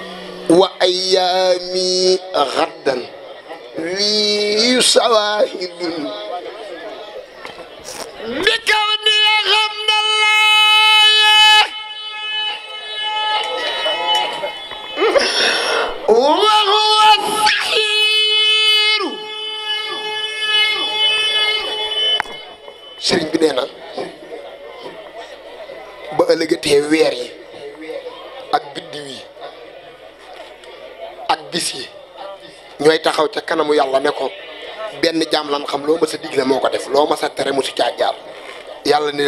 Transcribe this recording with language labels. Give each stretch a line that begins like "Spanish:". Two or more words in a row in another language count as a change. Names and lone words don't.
Arabic: وأيامي غدا لي شواهد بكوني غمد الله وهو السحير
Wolof: sëriñ bi nee na ba ëllëgatee weer yi ak biddiw yi ak bis yi ñooy taxaw ca kanamu yàlla ne ko benn jaam lan xam loo ma sa digle moo ko def loo ma sa tere mu si caa jaar yàlla ne